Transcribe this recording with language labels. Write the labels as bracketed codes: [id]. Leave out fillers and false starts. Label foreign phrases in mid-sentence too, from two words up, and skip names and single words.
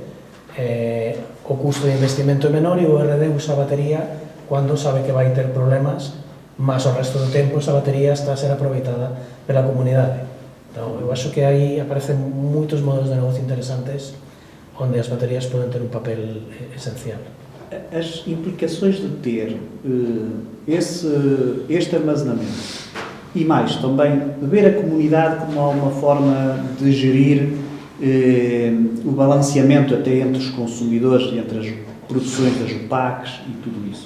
[gl] O custo de investimento é menor e o ORD usa a batería cando sabe que vai ter problemas, mas o resto do tempo esa batería está a ser aproveitada pela comunidade. Então, eu acho que aí aparecen moitos modelos de negocio interesantes onde as baterías poden ter un papel esencial. [pt] as implicações de ter este armazenamento e mais também de ver a comunidade como uma forma de gerir o balanceamento até entre os consumidores e entre as produções das UPACs e tudo isso.